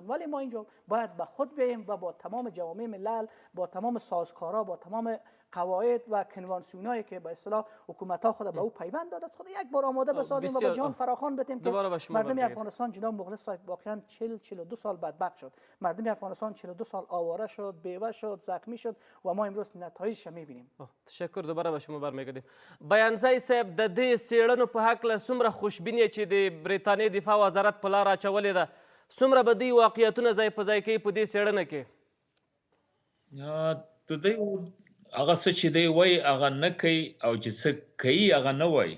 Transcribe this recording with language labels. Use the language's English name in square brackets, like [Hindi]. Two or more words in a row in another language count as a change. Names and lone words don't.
[Persian] ولی ما اینجا باید به خود بیاییم و با تمام جوامع ملل، با تمام سازکارا، با تمام قواعد و کنوانسیونایی که به اصطلاح حکومت‌ها خود به او پیوند داده خود یک بار آماده بسازیم و به جان فراخوان بدیم که مردم افغانستان جناب مخلص صاحب واقعا 42 سال بدبخت شد. مردم افغانستان 42 سال آواره شد، بیوه شد، زخمی شد و ما امروز نتایجش می‌بینیم. تشکر. دوباره به شما برمیگردیم. [Pashto] بیانزای صاحب د دې څېړنو په هکله څومره خوشبیني چې د بریتانیې دفاع وزارت په لار اچولې ده، څومره به دوی واقعیتونه ځای په ځای کوي په دې څېړنه کې؟ د دوی هغه څه چې دی وایي هغه نه کوي او چې څه کوي هغه نه وایي.